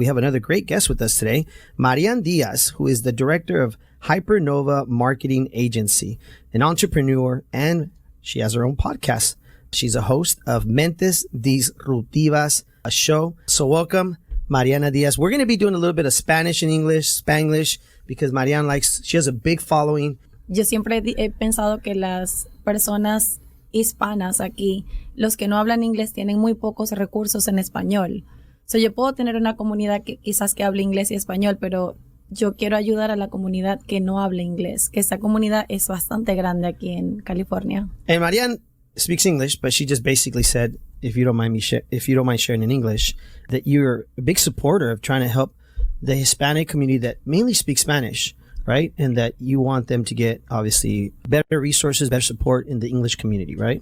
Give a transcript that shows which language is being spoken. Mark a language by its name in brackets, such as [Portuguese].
[English] We have another great guest with us today, Marian Diaz, who is the director of HYPERNOVA Marketing Agency, an entrepreneur, and she has her own podcast. She's a host of Mentes Disruptivas, a show. So welcome, Mariana Diaz. We're going to be doing a little bit of Spanish and English, Spanglish, because Mariana she has a big following. [Spanish] Yo siempre he pensado que las personas hispanas aquí, los que no hablan inglés, tienen muy pocos recursos en español. So, yo puedo tener una comunidad que quizás que hable inglés y español, pero yo quiero ayudar a la comunidad que no hable inglés, que esta comunidad es bastante grande aquí en California. [English] And Marian speaks English, but she just basically said, if you don't mind sharing in English, that you're a big supporter of trying to help the Hispanic community that mainly speaks Spanish, right? And that you want them to get, obviously, better resources, better support in the English community, right?